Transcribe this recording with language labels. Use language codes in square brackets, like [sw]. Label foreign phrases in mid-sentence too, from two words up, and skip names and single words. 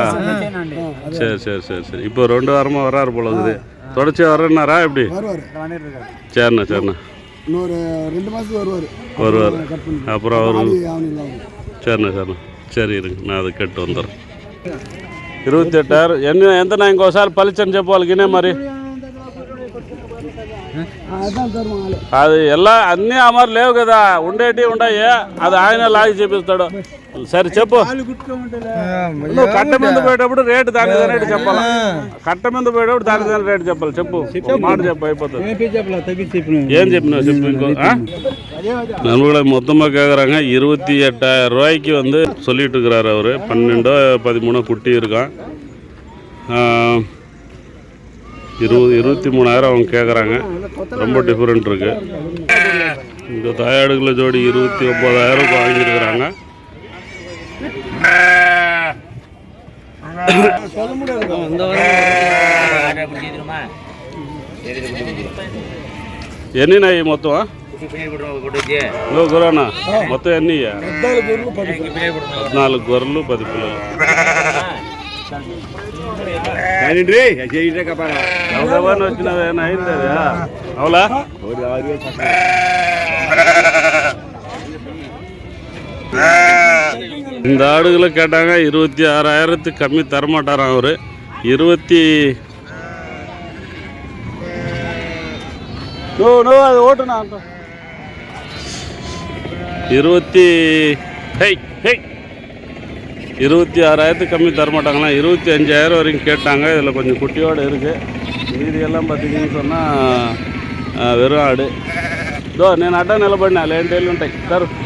[ta] சரி சரி சரி சரி. இப்போ 2 வாரமாக வராரு போல இருக்குது. தொடர்ச்சி வரேன்னாரா எப்படி? சரிண்ணா சரிண்ணா. வருவார். அப்புறம் அவர் சரிண்ணா சரிண்ணா. சரி இருங்க, நான் அதை கேட்டு வந்துடுறேன். [te] 28,000 ఎంత ఇంకోసారి పలిచని చెప్పు వాళ్ళకి ఇనే మరి. అది ఎలా అన్నీ అమరు లేవు కదా, ఉండేటివి ఉన్నాయి. అది ఆయన లాగి చూపిస్తాడు. సరే చెప్పు. నువ్వు కట్ట మీద పోయేటప్పుడు రేటు దాని రేటు చెప్పాలి. కట్ట మీద పోయేటప్పుడు దాని రేటు చెప్పాలి. చెప్పు, మాట చెప్పు, అయిపోతుంది. ఏం చెప్పినావు చెప్పు. ఇంకో [ta] நண்பர்களை மொத்தமாக கேட்குறாங்க. 28,000 ரூபாய்க்கு சொல்லிட்டு இருக்கிறாரு அவர். 12-13 குட்டி இருக்கான். 23,000 அவங்க கேட்குறாங்க. ரொம்ப டிஃப்ரெண்ட் இருக்குது. இந்த தாயாடுகளை ஜோடி 29,000 வாங்கியிருக்கிறாங்க. [te] ఎన్ని నాయి మొత్తం? గురనా మొత్తం ఎన్ని? 14 గొర్రెలు, 10 పిల్లలు. ఎవరెవరిని వచ్చినది ఏమైనా అయింది? అవులా? [ta] இந்த ஆடுகளை கேட்டாங்க. 26,000 கம்மி தரமாட்டாராம் அவர். அது ஓட்டுனா 26,000 கம்மி தரமாட்டாங்களாம். 25,000 வரைக்கும் கேட்டாங்க. இதில் கொஞ்சம் குட்டியோடு இருக்குது. மீதியெல்லாம் பார்த்தீங்கன்னு சொன்னால் வெறும் ஆடு. [te] నేను అడ్డా నిలబడినా లేంటేళ్ళు ఉంటాయి సార్.